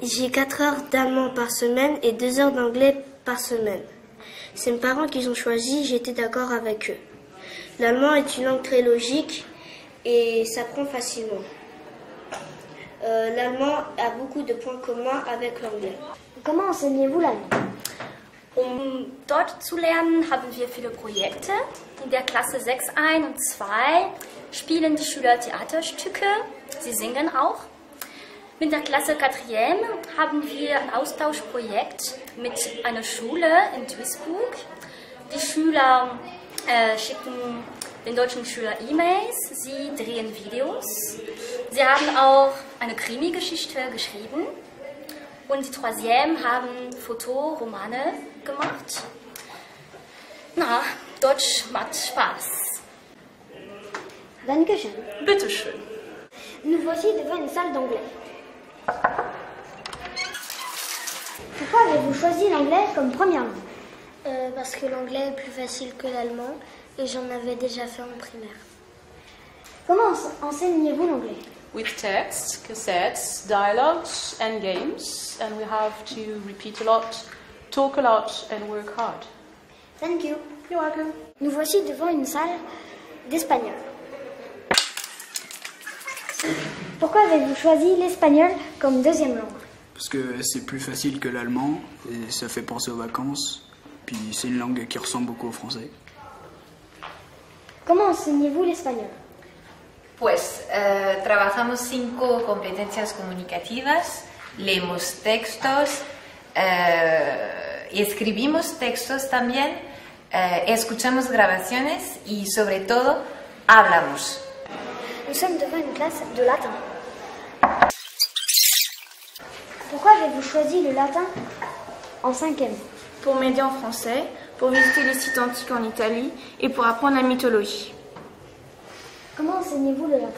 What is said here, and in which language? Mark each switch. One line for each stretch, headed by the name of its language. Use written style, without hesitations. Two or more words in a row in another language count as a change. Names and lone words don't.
French: J'ai 4 heures d'allemand par semaine et 2 heures d'anglais par semaine. C'est mes parents qui ont choisi, j'étais d'accord avec eux. L'allemand est une langue très logique et s'apprend facilement. L'allemand a beaucoup de points communs avec l'anglais. Comment enseignez-vous l'allemand?
German: Dort zu lernen, haben wir viele Projekte. In der Klasse 6, 1 und 2 spielen die Schüler Theaterstücke. Sie singen auch. Mit der Klasse 4 haben wir ein Austauschprojekt mit einer Schule in Duisburg. Die Schüler schicken den deutschen Schülern E-Mails, sie drehen Videos. Sie haben auch eine Krimi-Geschichte geschrieben. Und die 3. haben Fotoromane gemacht. Na, Deutsch macht Spaß. Dankeschön. Bitteschön.
French: Nous voici devant une salle d'anglais. Pourquoi avez-vous choisi l'anglais comme première langue? Parce que l'anglais est plus facile que l'allemand et j'en avais déjà fait en primaire. Comment enseignez-vous l'anglais?
English: With texts, cassettes, dialogues and games, and we have to repeat a lot, talk a lot and work hard. Thank you. You're welcome.
French: Nous voici devant une salle d'espagnol. Pourquoi avez-vous choisi l'espagnol comme deuxième langue? Parce que c'est plus facile que l'allemand et ça fait penser aux vacances. Puis c'est une langue qui ressemble beaucoup au français. Comment enseignez-vous l'espagnol?
Spanish: Pues trabajamos 5 competencias comunicativas, leemos textos y escribimos textos también, escuchamos grabaciones y sobre todo hablamos.
French: Nous sommes devant une classe de latin. Pourquoi avez-vous choisi le latin en 5e? Pour m'aider en français, pour visiter les sites antiques en Italie et pour apprendre la mythologie. Comment enseignez-vous le latin?